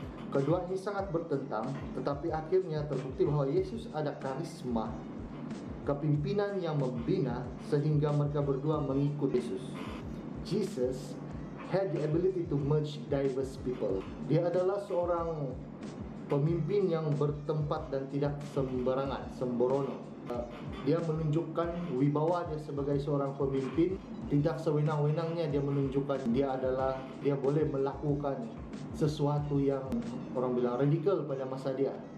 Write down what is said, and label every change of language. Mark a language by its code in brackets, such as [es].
[ms] Kedua ini sangat bertentang, tetapi akhirnya terbukti bahwa Yesus ada karisma kepimpinan yang membina sehingga mereka berdua mengikut Yesus. [en] Jesus had the ability to merge diverse people. [ms] Dia adalah seorang pemimpin yang bertempat dan tidak sembarangan, sembrono. Dia menunjukkan wibawa dia sebagai seorang pemimpin. Tidak sewenang-wenangnya dia menunjukkan dia boleh melakukan sesuatu yang orang bilang radikal pada masa dia.